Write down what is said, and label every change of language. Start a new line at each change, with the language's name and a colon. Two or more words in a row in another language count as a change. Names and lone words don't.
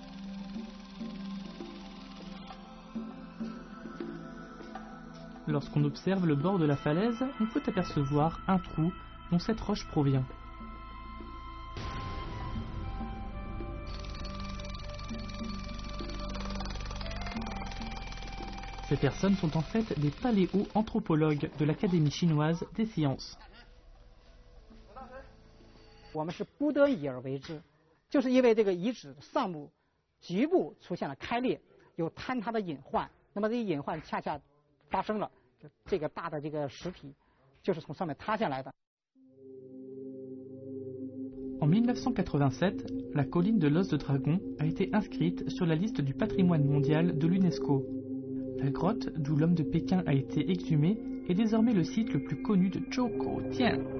French: Lorsqu'on observe le bord de la falaise, on peut apercevoir un trou dont cette roche provient. Ces personnes sont en fait des paléo-anthropologues de l'Académie chinoise des sciences.
Chinese: 我们是不得已而为之，就是因为这个遗址上部局部出现了开裂，有坍塌的隐患。那么这个隐患恰恰发生了，这个大的这个实体就是从上面塌下来的。
French: En 1987, la colline de l'os de dragon a été inscrite sur la liste du patrimoine mondial de l'UNESCO. La grotte d'où l'homme de Pékin a été exhumé est désormais le site le plus connu de Zhoukou-Tian.